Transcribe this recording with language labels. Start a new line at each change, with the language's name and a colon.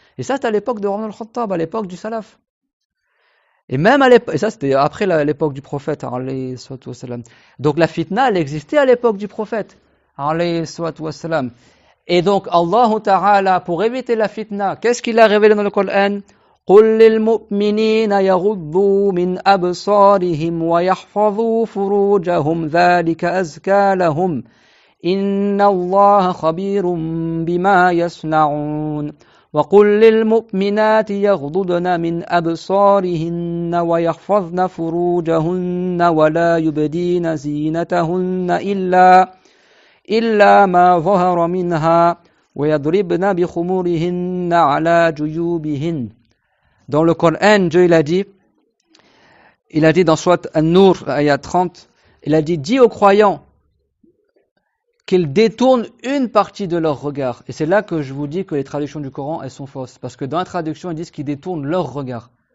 French: Et ça, c'était à l'époque de Omar al-Khattab, à l'époque du salaf. Et même à l'époque, et ça, c'était après l'époque du prophète, alayhi salatu wassalam. Donc la fitna, elle existait à l'époque du prophète, alayhi salatu wassalam. Et donc, Allah Ta'ala, pour éviter la fitna, qu'est-ce qu'il a révélé dans le Coran?
Arabic: قل للمؤمنين يغضوا من أبصارهم ويحفظوا فروجهم ذلك أزكى لهم إن الله خبير بما يصنعون وقل للمؤمنات يغضضن من أبصارهن ويحفظن فروجهن ولا يبدين زينتهن إلا ما ظهر منها ويضربن بخمورهن على جيوبهن.
French: Dans le Coran, Dieu il a dit dans Surat An-Nur, ayat 30, il a dit, dis aux croyants qu'ils détournent une partie de leur regard. Et c'est là que je vous dis que les traductions du Coran, elles sont fausses. Parce que dans la traduction, ils disent qu'ils détournent leur regard.